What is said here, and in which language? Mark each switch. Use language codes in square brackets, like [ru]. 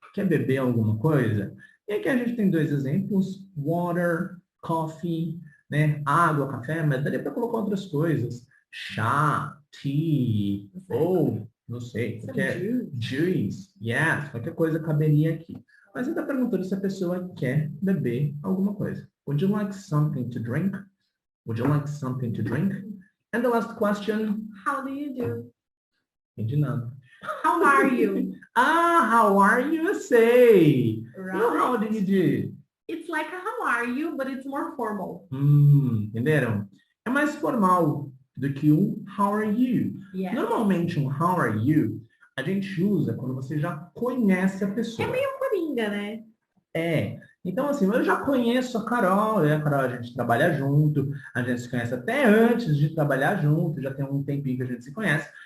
[pt] Quer beber alguma coisa? E aqui a gente tem dois exemplos, water, coffee, né? Água, café, mas daria para colocar outras coisas. Chá, tea, ou, não sei, qualquer juice, yes, qualquer coisa caberia aqui. Mas ele está perguntando se a pessoa quer beber alguma coisa. [en] Would you like something to drink? Would you like something to drink? And the last question. How do you do? [pt] Entendi nada. [en] How are you? How are you? [pt] Eu sei. [en] Right? Well, how do you do? It's like a how are you, but it's more formal. [pt] Entenderam? É mais formal do que um [en] how are you. Yes. [pt] Normalmente um [en] how are you [pt] a gente usa quando você já conhece a pessoa. É meio coringa, né? É. Então, assim, eu já conheço a Carol, né? A Carol, a gente trabalha junto, a gente se conhece até antes de trabalhar junto, já tem um tempinho que a gente se conhece.